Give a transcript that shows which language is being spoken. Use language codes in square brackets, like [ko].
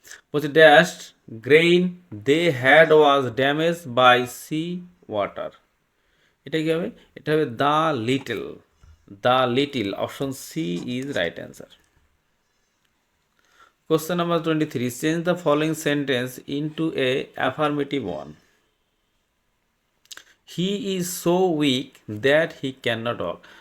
[bn] বলছে [en] dashed grain they had was damaged by sea water. [bn] এটা কি হবে? এটা হবে the little. The little, option C is right answer. [en] Question number 23. Change the following sentence into a affirmative one. He is so weak that he cannot walk.